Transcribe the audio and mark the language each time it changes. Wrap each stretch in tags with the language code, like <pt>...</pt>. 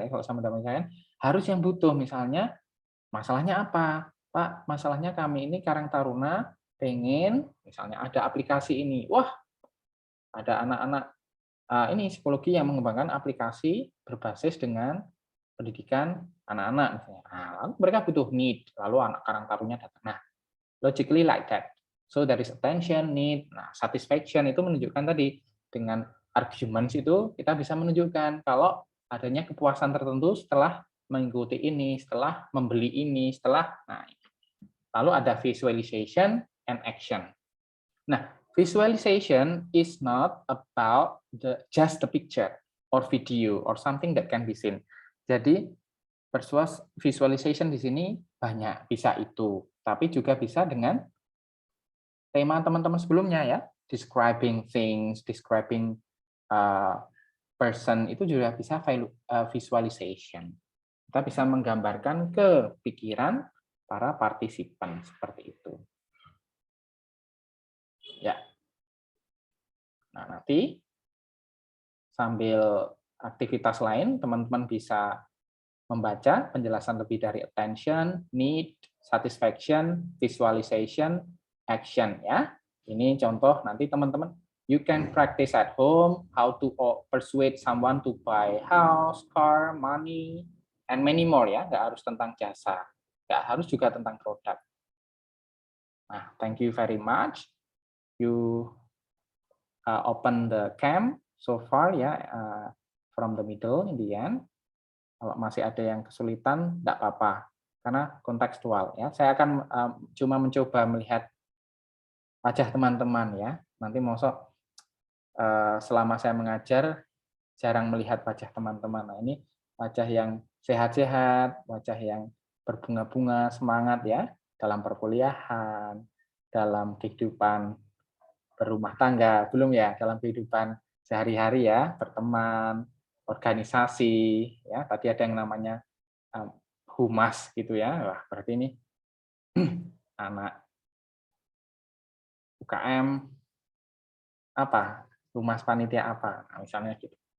<id>Ya, kalau sama teman saya harus yang butuh. Misalnya, masalahnya apa? Pak, masalahnya kami ini Karang Taruna pengen, misalnya ada aplikasi ini. Wah, ada anak-anak ini psikologi yang mengembangkan aplikasi berbasis dengan pendidikan anak-anak. Misalnya. Nah, lalu mereka butuh need. Lalu anak Karang Taruna datang.</id> <en>Nah, logically like that. So there is attention, need,</en> <id>nah satisfaction itu menunjukkan tadi dengan arguments itu kita bisa menunjukkan kalau adanya kepuasan tertentu setelah mengikuti ini, setelah membeli ini, setelah nah lalu ada</id> <en>visualization and action. Nah, visualization is not about just the picture or video or something that can be seen.</en> <id>Jadi visualization di sini banyak, bisa itu, tapi juga bisa dengan tema teman-teman sebelumnya ya, describing things, describing person, itu juga bisa visualization. Kita bisa menggambarkan ke pikiran para partisipan seperti itu. Ya. Nah, nanti sambil aktivitas lain, teman-teman bisa membaca penjelasan lebih dari attention, need, satisfaction, visualization, action ya. Ini contoh nanti teman-teman</id> <en>you can practice at home how to persuade someone to buy house, car, money, and many more ya.</en> <id>Nggak harus tentang jasa, nggak harus juga tentang produk.</id> <en>Nah, thank you very much. You open the cam so far ya, from the middle in the end.</en> <id>Kalau masih ada yang kesulitan, tidak apa-apa, karena kontekstual ya. Saya akan cuma mencoba melihat wajah teman-teman ya. Nanti mosok selama saya mengajar jarang melihat wajah teman-teman. Nah, ini wajah yang sehat-sehat, wajah yang berbunga-bunga, semangat ya, dalam perkuliahan, dalam kehidupan berumah tangga, belum ya, dalam kehidupan sehari-hari ya, berteman, organisasi, ya, tadi ada yang namanya humas gitu ya, wah berarti ini anak UKM apa, humas panitia apa, nah, misalnya gitu.</id>